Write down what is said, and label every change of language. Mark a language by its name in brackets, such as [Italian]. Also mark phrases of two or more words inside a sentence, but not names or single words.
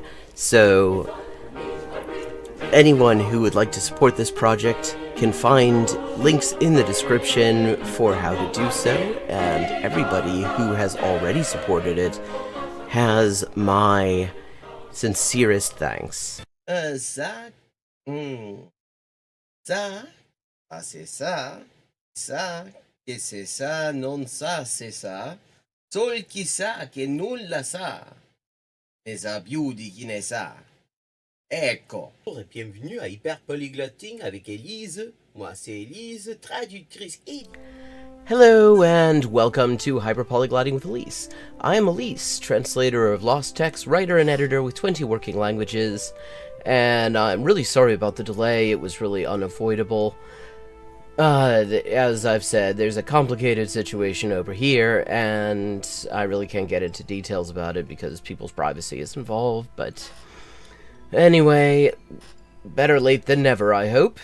[English] So anyone who would like to support this project can find links in the description for how to do so, and everybody who has already supported it has my sincerest thanks. [French] Ça, ça, ah c'est ça, que c'est ça, non ça, c'est ça. [Italian] Sol chi sa che nulla sa, ne sa più di chi ne sa. Ecco. [French] Bonjour et bienvenue à Hyperpolyglotting avec Elise. Moi c'est Elise, traductrice et... [English] Hello and welcome to Hyperpolyglotting with Elise. I am Elise, translator of lost text, writer and editor with 20 working languages, and I'm really sorry about the delay. It was really unavoidable. As I've said, there's a complicated situation over here, and I really can't get into details about it because people's privacy is involved, but anyway, better late than never, I hope.